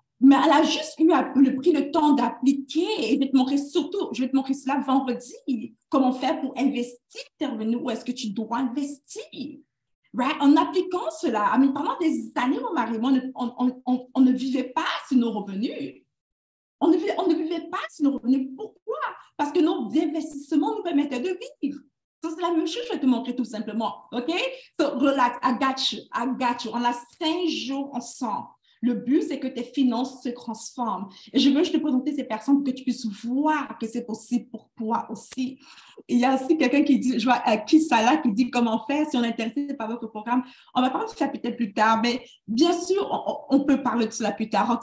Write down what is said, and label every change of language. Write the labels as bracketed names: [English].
[French] Mais elle a juste pris le temps d'appliquer et je vais te montrer surtout, je vais te montrer cela vendredi, comment faire pour investir tes revenus, où est-ce que tu dois investir. Right? En appliquant cela, pendant des années, mon mari, on ne vivait pas sur nos revenus. On ne vivait pas sur nos revenus. Pourquoi? Parce que nos investissements nous permettaient de vivre. C'est la même chose, je vais te montrer tout simplement. OK? [English] So, relax, I got you. [French] On a 5 jours ensemble. Le but, c'est que tes finances se transforment. Et je veux te présenter ces personnes pour que tu puisses voir que c'est possible pour toi aussi. Il y a aussi quelqu'un qui dit, je vois Kisala qui dit comment faire si on est intéressé par votre programme. On va parler de ça peut-être plus tard, mais bien sûr, on peut parler de cela plus tard.